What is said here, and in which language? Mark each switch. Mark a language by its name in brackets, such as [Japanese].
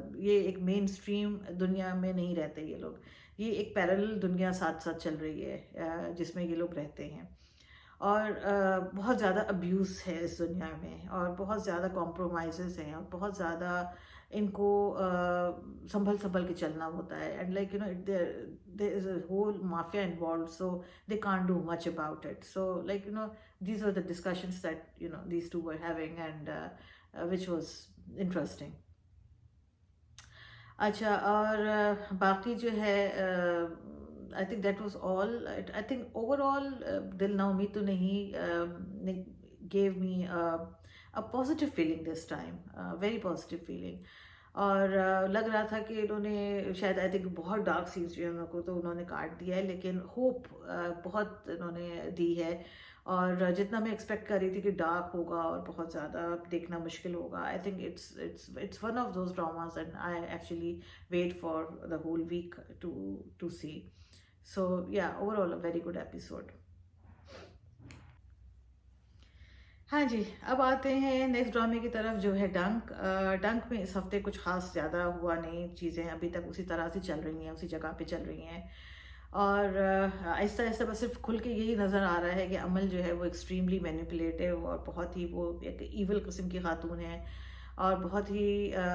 [Urdu] یہ ایک مین اسٹریم دنیا میں نہیں رہتے یہ لوگ، یہ ایک پیرالل دنیا ساتھ ساتھ چل رہی ہے جس میں یہ لوگ رہتے ہیں. اور بہت زیادہ ابیوز ہے اس دنیا میں، اور بہت زیادہ کمپرومائزز ہیں، اور بہت زیادہ ان کو سنبھل کے چلنا ہوتا ہے. [English] And like there is a whole mafia involved, so they can't do much about it. So like these were the discussions that these two were having, and which was interesting. [Urdu] اچھا، اور باقی جو ہے [English] I think that was all. I think overall Dil Na Umeed To Nahi gave me a positive feeling this time, very positive feeling. [Urdu] اور لگ رہا تھا کہ انہوں نے شاید [English] I think [Urdu] بہت ڈارک سینس جو ہے ان کو تو انہوں نے کاٹ دیا ہے، لیکن ہوپ بہت انہوں نے دی ہے. اور جتنا میں ایکسپیکٹ کر رہی تھی کہ ڈارک ہوگا اور بہت زیادہ دیکھنا مشکل ہوگا، [English] I think it's one of those dramas and I actually wait for the whole week to see. So yeah, overall a very good episode. [Urdu] ہاں جی، اب آتے ہیں نیکسٹ ڈرامے کی طرف جو ہے ڈنک میں اس ہفتے کچھ خاص زیادہ ہوا نہیں، چیزیں ابھی تک اسی طرح سے چل رہی ہیں، اسی جگہ پہ چل رہی ہیں. اور آہستہ آہستہ بس صرف کھل کے یہی نظر آ رہا ہے کہ عمل جو ہے وہ ایکسٹریملی مینیپولیٹیو اور بہت ہی وہ ایک ایول قسم کی خاتون ہے، اور بہت ہی